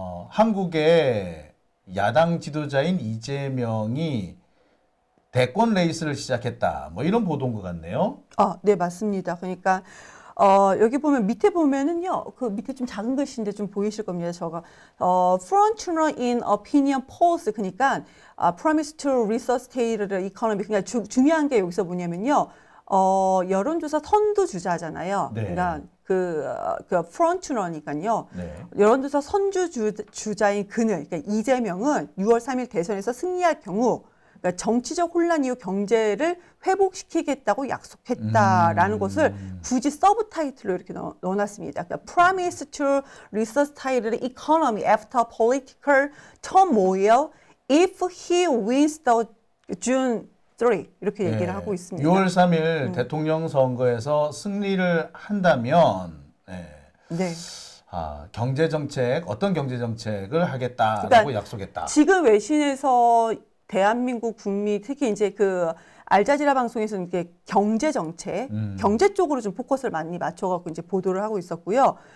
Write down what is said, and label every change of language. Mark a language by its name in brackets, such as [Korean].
[Korean] 한국의 야당 지도자인 이재명이 대권 레이스를 시작했다. 뭐 이런 보도인 것 같네요. 네, 맞습니다. 그러니까, 여기 보면, 밑에 보면은요, 그 밑에 좀 작은 글씨인데 좀 보이실 겁니다. 저거, [English] frontrunner in opinion polls. 그러니까, promise to resuscitate the economy. [Korean] 그러니까 중요한 게 여기서 뭐냐면요, 여론조사 선두주자잖아요. 네. 그러니까, 그 frontrunner니까요. 네. 여론조사 선두주자인 그는, 그러니까 이재명은 6월 3일 대선에서 승리할 경우, 그러니까 정치적 혼란 이후 경제를 회복시키겠다고 약속했다라는 것을 굳이 서브 타이틀로 이렇게 넣어놨습니다. 그러니까 [English] Promise to resuscitate the economy after political turmoil if he wins the June 3 [Korean] 이렇게 얘기를 하고 있습니다. 6월 3일 대통령 선거에서 승리를 한다면 네. 경제 정책 어떤 경제 정책을 하겠다라고 그러니까 약속했다. 지금 외신에서 대한민국 국민 특히 이제 그 알자지라 방송에서는 이게 경제 정책, 경제 쪽으로 좀 포커스를 많이 맞춰갖고 이제 보도를 하고 있었고요.